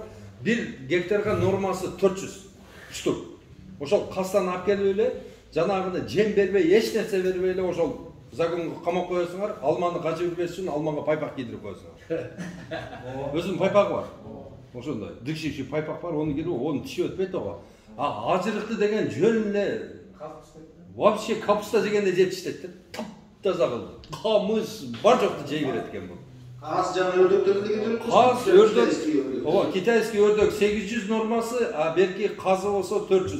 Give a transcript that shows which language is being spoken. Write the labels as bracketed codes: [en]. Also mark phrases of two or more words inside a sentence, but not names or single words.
[ky] 1 гектарга нормасы 400 штук. Ошол каздан алып келип эле, жанагыны жем бербей, эч нерсе бербей эле ошол загонго камап коесуңар, алманы качып жүрбөс үчүн алмага пайпак кийдирип коесуңар. Өзүнүн пайпагы бар. Ошондой дышчий пайпак бар, оны кийдирип, оны тишип өтпөйт ого. Ажырыкты деген жөн эле [ru] вообще капуста [ky] жегенде жеп иштейт да. Таптаза кылды. Камыш бар жокту жей берет экен бул. Каз жана өрдөктөрдү кетирип, каз, өрдөк, Ооба, китайский өрдөк 800 нормасы, а берки казы болсо 400.